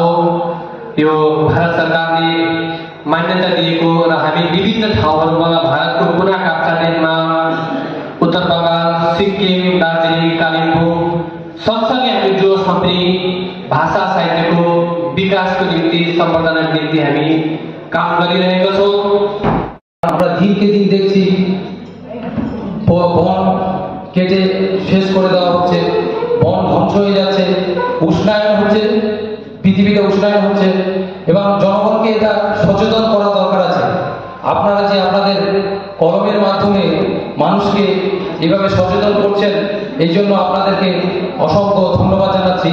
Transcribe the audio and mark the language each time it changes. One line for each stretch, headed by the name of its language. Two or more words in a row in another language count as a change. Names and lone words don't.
Nepali: यो भारत सरकारले मान्यता दिएको र हामी विभिन्न ठाउँहरूमा भारतको कुना काप्चादेखिमा उत्तर बङ्गाल, सिक्किम, दार्जिलिङ, कालिम्पोङ सँगसँगै हामी जो पनि भाषा साहित्यको विकासको निम्ति सम्वर्धनको निम्ति हामी काम गरिरहेका छौँ।
Bangla: আমরা দিনকে দিন দেখছি বন কেটে শেষ করে দেওয়া হচ্ছে, বন ধ্বংস হয়ে যাচ্ছে, উষ্ণায়ন হচ্ছে, পৃথিবীতে উষ্ণায়ন হচ্ছে এবং জনগণকে এটা সচেতন করা দরকার আছে। আপনারা যে আপনাদের কলমের মাধ্যমে মানুষকে এভাবে সচেতন করছেন, এই জন্য আপনাদেরকে অসংখ্য ধন্যবাদ জানাচ্ছি।